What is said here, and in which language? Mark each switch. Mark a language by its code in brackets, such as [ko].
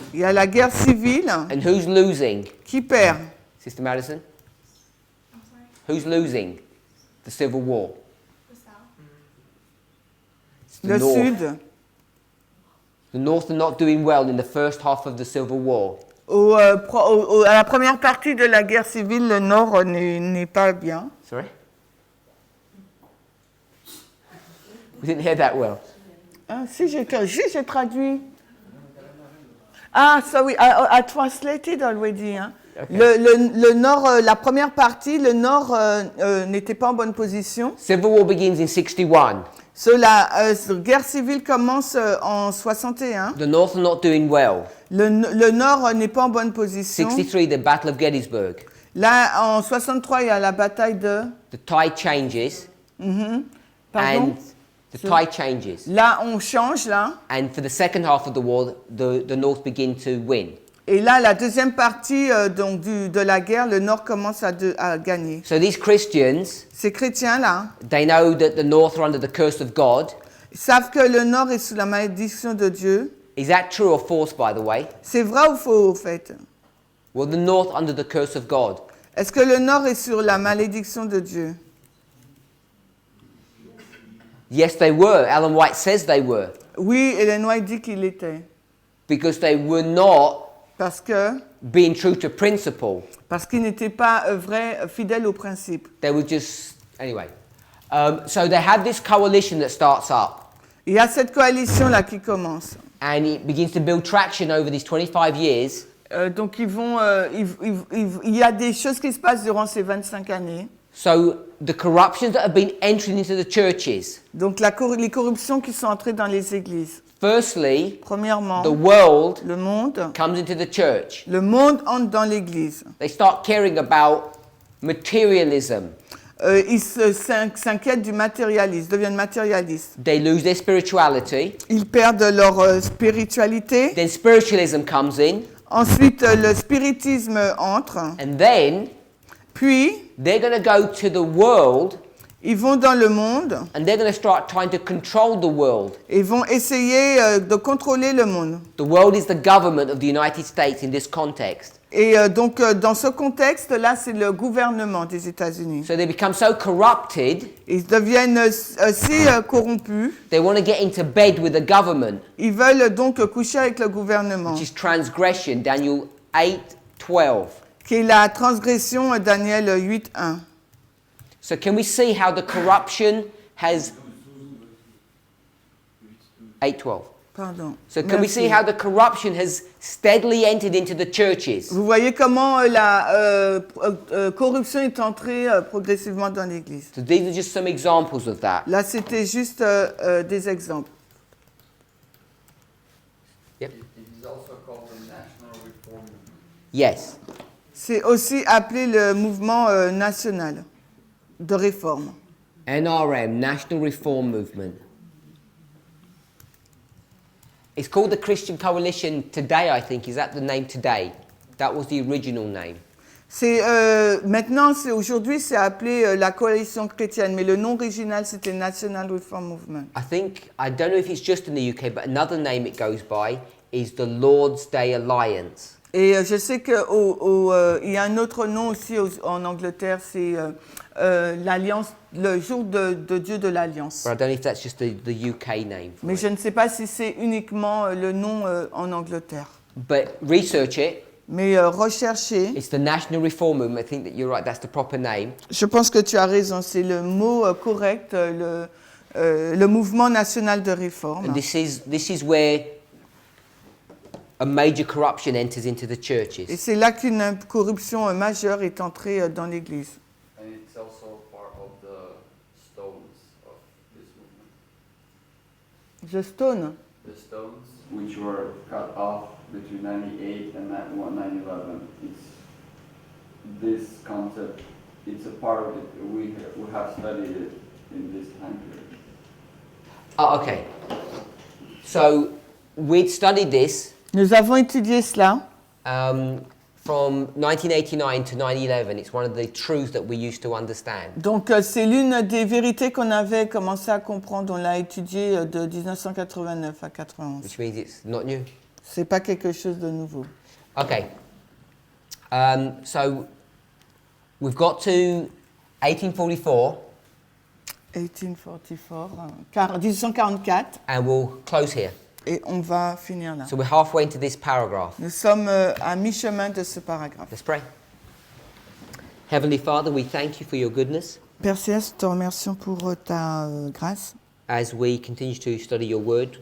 [fr] Il y a la guerre civile. [en] and who's losing? [fr] Qui perd? [en] Sister Madison? I'm sorry, Who's losing the civil war? the South? It's the [fr] Le [en] North. [fr] Sud. [en] The North are not doing well in the first half of the civil war. [fr] À la première partie de la guerre civile, le Nord n'est pas bien. [en] Sorry? We didn't hear that well. [fr] Ah, si, j'ai traduit. [en] Ah, sorry, I translated already. [fr] Hein. [en] Okay. [fr] Le nord, la première partie, le nord n'était pas en bonne position. [en] Civil war begins in 61. [fr] La guerre civile commence en 61. [en] The North are not doing well. [fr] Le nord n'est pas en bonne position. [en] 63, the Battle of Gettysburg. [fr] Là, en 63, il y a la bataille de... [en] The tide changes. [fr] Pardon? [en] And the tide changes. [fr] Là, on change, là. [en] And for the second half of the war, the North begin to win. [fr] Et là, la deuxième partie donc de la guerre, le Nord commence à gagner. [en] So these Christians, [fr] Ces chrétiens-là, [en] they know that the North are under the curse of God. [fr] ils savent que le Nord est sous la malédiction de Dieu. [en] Is that true or false, by the way? [fr] C'est vrai ou faux, au fait? [en] Well, the North under the curse of God. [fr] Est-ce que le Nord est sur la malédiction de Dieu? [en] Yes, they were. Ellen White says they were. [fr] Oui, Ellen White dit qu'il était. [en] Because they were not [fr] Parce [en] being true to principle. [fr] qu'ils n'étaient pas fidèles au principe. [en] They were just, anyway. So they have this coalition that starts up. [fr] Il y a cette coalition-là qui commence. [en] And it begins to build traction over these 25 years. [fr] Donc il y a des choses qui se passent durant ces 25 années. [en] So the corruptions that have been entering into the churches. [fr] Donc les corruptions qui sont entrées dans les églises. [en] Firstly, [fr] Premièrement, [en] the world [fr] le monde [en] comes into the church. [fr] entre dans l'église. [en] They start caring about materialism. [fr] Ils s'inquiètent du matérialisme, deviennent matérialistes. [en] They lose their spirituality. [fr] Ils perdent leur spiritualité. [en] Then spiritualism comes in. [fr] Ensuite, le spiritisme entre. [en] And then [fr] Puis, [en] they're going to go to the world [fr] ils vont dans le monde [en] and they're going to start trying to control the world. [fr] et vont essayer de contrôler le monde. [en] The world is the government of the United States in this context. [fr] Et donc, dans ce contexte-là, c'est le gouvernement des États-Unis. [en] So they become so corrupted, [fr] Ils deviennent si corrompus. [en] they want to get into bed with the government, [fr] Ils veulent donc coucher avec le gouvernement, [en] which is transgression, Daniel 8:12. [fr] qui est la transgression Daniel 8.1. [en] So can we see how the corruption has 8:12. [fr] Pardon. [en] So can we [fr] Merci. [en] see how the corruption has steadily entered into the churches? [fr] Vous voyez comment la corruption est entrée progressivement dans l'Église. [en] So these are just some examples of that. [fr] Là, c'était juste des exemples. [en] Yep. It is also called the National Reform Movement. Yes. [fr] C'est aussi appelé le mouvement national de réforme. [en] NRM, National Reform Movement. It's called the Christian Coalition today, I think. Is that the name today? That was the original name. [fr] C'est maintenant, aujourd'hui, c'est appelé la coalition chrétienne, mais le nom original c'était National Reform Movement. [en] I don't know if it's just in the UK, but another name it goes by is the Lord's Day Alliance. [fr] Et je sais que il y a un autre nom aussi en Angleterre, c'est l'alliance, le jour de Dieu de l'alliance. [en] But I don't know if that's just the UK name. For [fr] Mais [en] it. [fr] je ne sais pas si c'est uniquement le nom en Angleterre. [en] But research it. [fr] Mais recherchez. [en] It's the National Reform Movement. I think that you're right. That's the proper name. [fr] Je pense que tu as raison, c'est le mot correct, le mouvement national de réforme. [en] And this is where a major corruption enters into the [fr] Et [en] churches. [fr] c'est là qu'une corruption majeure est entrée dans l'Église. [en] And it's also part of the stones of this movement. The stone. The stones which were cut off between 98 and 9/11. It's this concept. It's a part of it. We have studied it in this time period. Oh, okay. So we'd studied this [fr] Nous avons étudié cela [en] from 1989 to 9/11. It's one of the truths that we used to understand. [fr] Donc c'est l'une des vérités qu'on avait commencé à comprendre. On l'a étudié de 1989 à 91. [en] Which means it's not new. [fr] C'est pas quelque chose de nouveau. [en] Okay. So we've got to 1844, [fr] 1844, 1844, [en] and we'll close here. [fr] et on va finir là. [en] So we're halfway into this paragraph. [fr] Nous sommes à mi-chemin de ce paragraphe. [en] Let's pray. Heavenly Father, we thank you for your goodness. [fr] Père Céleste, te remercions pour ta grâce. [en] As we continue to study your word,